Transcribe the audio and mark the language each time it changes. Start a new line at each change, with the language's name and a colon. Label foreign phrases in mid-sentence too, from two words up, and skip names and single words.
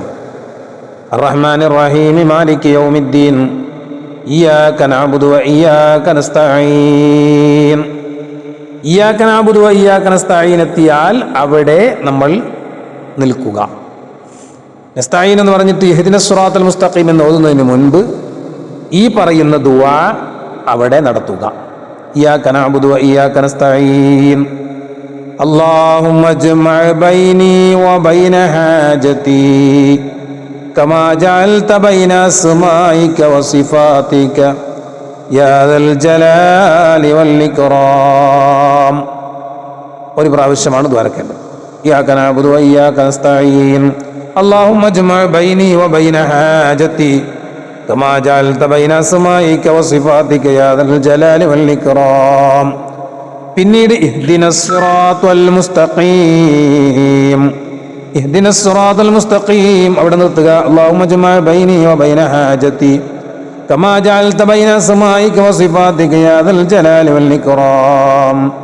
Arabic: الرحمن الرحيم مالك يوم الدين إياك نعبد وإياك نستعين إياك نعبد وإياك نستعين, ഇയ്യാക നഅ്ബുദു വ ഇയ്യാക നസ്തഈൻ
Malayalam: എത്തിയാൽ അവിടെ നമ്മൾ നിൽക്കുക. നസ്തഈൻ എന്ന് പറഞ്ഞിട്ട്
Arabic: اهدنا الصراط المستقيم
Malayalam: എന്ന് ഓതുന്നതിന് മുൻപ് ഈ പറയുന്ന ദുആ അവിടെ നടത്തുക.
Arabic: إياك نعبد وإياك نستعين اللهم اجمع بيني وبين حاجتي كما جعلت بين أسمائك وصفاتك يا ذا الجلال والإكرام.
Malayalam: ഒരു പ്രാവശ്യമാണ് ദ്വാരക്കേണ്ടത്.
Arabic: إياك نعبد وإياك نستعين اللهم اجمع بيني وبين حاجتي كما جعلت بين أسمائك وصفاتك يا ذا الجلال والإكرام. പിന്നീട് اهدنا الصراط المستقيم اهدنا الصراط المستقيم
Malayalam: അവിടെ നിർത്തുക.
Arabic: اللهم اجمع بيني وبين حاجتي كما جعلت بين أسمائك وصفاتك يا ذا الجلال والإكرام.